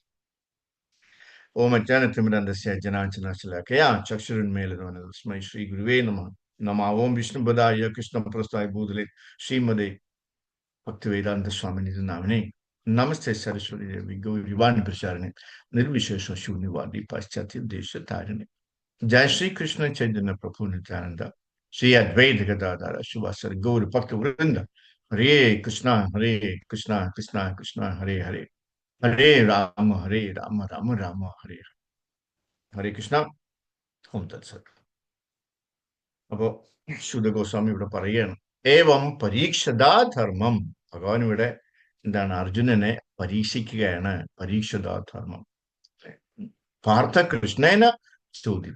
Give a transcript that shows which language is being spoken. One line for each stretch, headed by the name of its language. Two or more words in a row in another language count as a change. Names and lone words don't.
Sanskrit: ഓം അജ്ഞാനതിമിരന്ധസ്യ ജ്ഞാനാഞ്ജനശലാകയാ ചക്ഷുരുന്മീലിതം തസ്മൈ ശ്രീ ഗുരുവേ നമഃ. നമഃ. ഓം വിഷ്ണുപദായ കൃഷ്ണപ്രസ്ഥായ ഭൂതലേ ശ്രീമതേ ഭക്തിവേദാന്ത സ്വാമിനിധി നാമിനെ. നമസ്തേ സരസ്വതി ദേവി ഗൗരിവാണി പ്രചാരിണി നിർവിശേഷ ശൂന്യവാദി പാശ്ചാത്യ ദേശ താരിണി. जय श्री कृष्ण चैतन्य प्रभु नित्यानंद, श्री अद्वैत गदाधर शिवासर गौर भक्त वृंद। हरे कृष्णा कृष्णा कृष्णा हरे हरे, हरे राम राम राम हरे हरे। ഹരേ കൃഷ്ണ. ഓം തത്സത്.
Malayalam: അപ്പോ ശുദ്ധ ഗോസ്വാമി ഇവിടെ പറയുകയാണ്,
Sanskrit: ഏവം പരീക്ഷതാ ധർമ്മം.
Malayalam: ഭഗവാൻ ഇവിടെ എന്താണ്, അർജുനനെ പരീക്ഷിക്കുകയാണ്.
Sanskrit: പരീക്ഷതാ ധർമ്മം. പാർത്ഥ കൃഷ്ണേന ചോദിത.